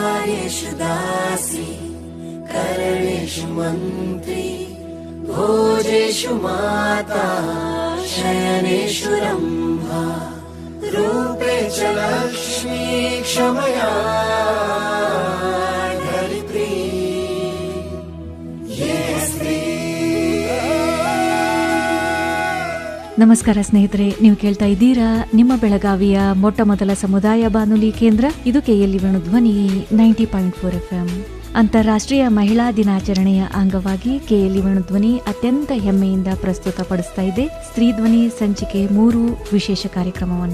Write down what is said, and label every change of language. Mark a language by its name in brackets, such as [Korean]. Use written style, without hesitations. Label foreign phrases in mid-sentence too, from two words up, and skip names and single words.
[Sanskrit] कार्येषु दासी करणेषु मन्त्री भोजेषु माता शयनेषु रम्भा रूपे च लक्ष्मी क्षमया धरित्री ये स्त्री. [Kannada] ನಮಸ್ಕಾರ ಸ್ನೇಹಿತರೆ, ನೀವು ಕೇಳ್ತಾ ಇದ್ದೀರಾ ನಿಮ್ಮ ಬೆಳಗಾವಿಯ ಮೊಟ್ಟ ಮೊದಲ ಸಮುದಾಯ ಬಾನುಲಿ ಕೇಂದ್ರ. ಇದು ಕೆಎಲ್ಇ ವೇಣುಧ್ವನಿ 90.4 FM. ಅಂತಾರಾಷ್ಟ್ರೀಯ ಮಹಿಳಾ ದಿನಾಚರಣೆಯ ಅಂಗವಾಗಿ ಕೆಎಲ್ಇ ವೇಣುಧ್ವನಿ ಅತ್ಯಂತ ಹೆಮ್ಮೆಯಿಂದ ಪ್ರಸ್ತುತಪಡಿಸ್ತಾ ಇದೆ ಸ್ತ್ರೀ ಧ್ವನಿ ಸಂಚಿಕೆ 3 ವಿಶೇಷ ಕಾರ್ಯಕ್ರಮವನ್ನ.